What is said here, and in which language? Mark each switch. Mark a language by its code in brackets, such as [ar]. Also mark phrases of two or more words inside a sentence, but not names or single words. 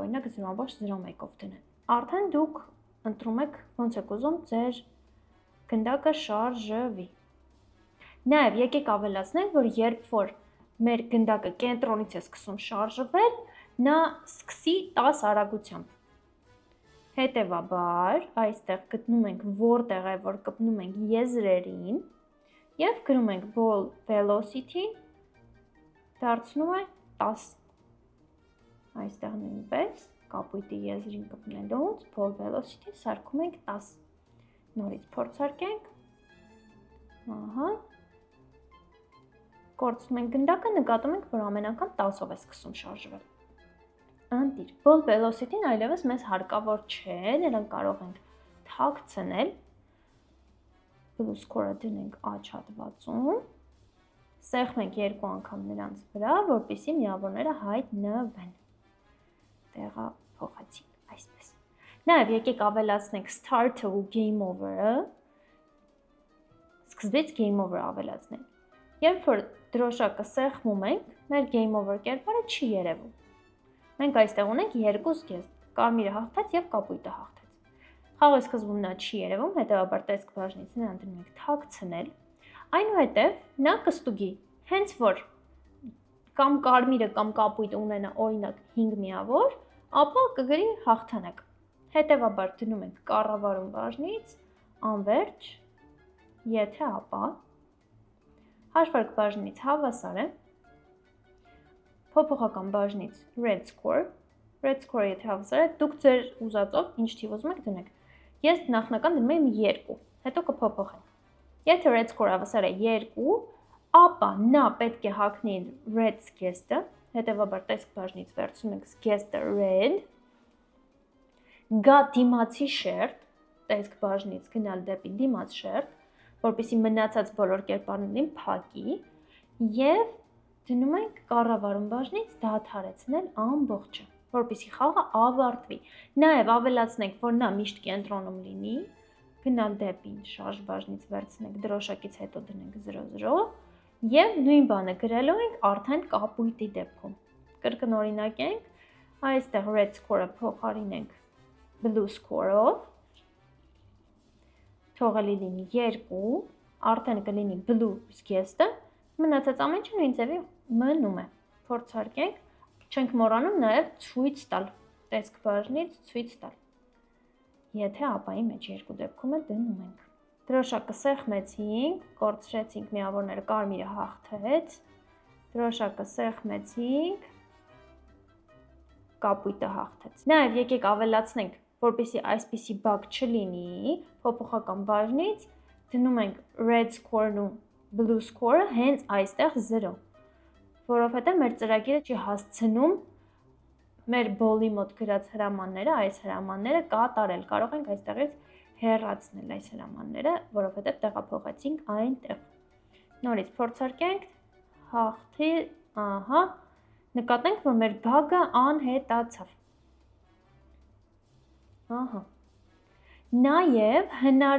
[hy] օրինակ 0.01-ով դնել։ Արդեն դուք ընտրում եք ոնց եք ուզում ձեր գնդակը շարժվի։ Նաև եկեք ավելացնենք, որ երբ որ մեր գնդակը կենտրոնից է սկսում շարժվել, նա սկսի 10 արագությամբ։ Հետևաբար, այստեղ գտնում ենք որտեղ է, որ կպնում ենք եզրերին և գրում ենք [en] ball velocity [hy] դարձնում է 10։ Այստեղ նույնպես կապույտի եզրին կպնելուց [en] ball velocity [hy] սարքում ենք 10։ Նորից փորձարկենք։ Ահա։ Կորցնում ենք գնդակը, նկատում ենք, որ ամեն անգամ 10-ով է սկսում շարժվել։ Ընտիր, [en] ball velocity- [hy] ն այլևս մեզ հարկավոր չէ, նրան կարող ենք թաքցնել, [en] blue score- [hy] ը դնենք աջ հատվածում, սեղմենք 2 անգամ նրանց վրա, որպեսզի միավորները հայտնվեն։ Տեղափոխեցինք այսպես։ Նաև եկեք ավելացնենք start-ը ու [en] game over- [hy] ը, սկզբից [en] game over [hy] ավելացնենք։ Երբ որ դրոշակը սեղմում ենք, մեր [en] game over [hy] կերպարը չի երևում։ Մենք այստեղ ունենք 2 զգեստ, կարմիրը հաղթեց և կապույտը հաղթեց։ Խաղի սկզբում նա չի երևում, հետևաբար տեսք բաժնից նրան դնում ենք թաքցնել, այնուհետև նա կստուգի, հենց որ կամ կարմիրը կամ կապույտը ունենա օրինակ 5 միավոր, ապա կգրի հաղթանակ։ Հետևաբար դնում ենք կառավարում բաժնից, անվերջ, եթե ապա, հաշվարկ բաժնից հավասար է, փոփոխական բաժնից [en] red score- [hy] ը եթե հավասար է, դուք ձեր ուզածով ինչ թիվ ուզում եք դնեք։ Ես նախնական դնում եմ 2, հետո կփոփոխենք։ Եթե [en] red score- [hy] ը հավասար է 2, ապա նա պետք է հագնի red զգեստը, հետևաբար տեսք բաժնից վերցնում ենք զգեստը red, գա դիմացի շերտ, տեսք բաժնից գնալ դեպի դիմաց շերտ, որպեսզի մնացած բոլոր կերպարներին փակի և դնում ենք կառավարում բաժնից դադարեցնել ամբողջը, որպեսզի խաղը ավարտվի։ Նաև ավելացնենք, որ նա միշտ կենտրոնում լինի, գնալ դեպի շարժ բաժնից վերցնենք դրոշակից հետո դնենք 0-0 և նույն բանը գրելու ենք արդեն կապույտի դեպքում։ Կրկնօրինակենք, այստեղ [en] red score- [hy] ը փոխարինենք [en] blue score- [hy] ով, թողելի լինի 2, արդեն կլինի blue զգեստը, մնացած ամեն ինչ նույն ձևի մնում է։ Փորձարկենք, չենք մոռանում նաև ցույց տալ, տեսք բաժնից ցույց տալ։ Եթե ապայի մեջ երկու դեպքում է դնում ենք։ Դրոշակը սեղմեցինք, կորցրեցինք միավորները, կարմիրը հաղթեց, դրոշակը սեղմեցինք, կապույտը հաղթեց։ Նաև եկեք ավելացնենք, որպեսզի այսպիսի բակ չլինի, փոփոխական բաժնից դնում ենք [en] red score- [hy] ն ու [en] blue score- [hy] ը հենց այստեղ 0, որովհետև մեր ծրագիրը չի հասցնում մեր ball-ի մոտ գրած հրամանները, այս հրամանները կատարել, կարող ենք այստեղից հեռացնել այս հրամանները, որովհետև տեղափոխեցինք այնտեղ։ Նորից փորձարկենք, հաղթի, ահա, նկատենք, որ մեր բագը անհետացավ։ Ահա։ Նաև հնարավոր